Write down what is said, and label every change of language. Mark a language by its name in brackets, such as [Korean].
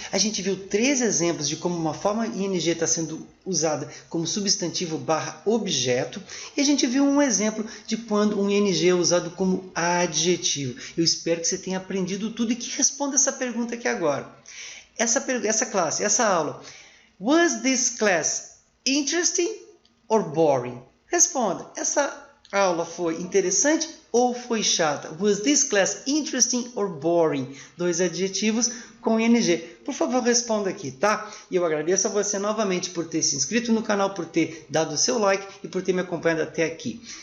[Portuguese] A gente viu 3 exemplos de como uma forma ing está sendo usada como substantivo barra objeto. E a gente viu um exemplo de quando um ing é usado como adjetivo. Eu espero que você tenha aprendido tudo e que responda essa pergunta aqui agora. Essa classe, essa aula. [English] Was this class interesting or boring? [Portuguese] Responda. Essa aula foi interessante ou foi chata? [English] Was this class interesting or boring? [Portuguese] 2 adjetivos com ing. Por favor, responda aqui, tá? E eu agradeço a você novamente por ter se inscrito no canal, por ter dado o seu like e por ter me acompanhado até aqui.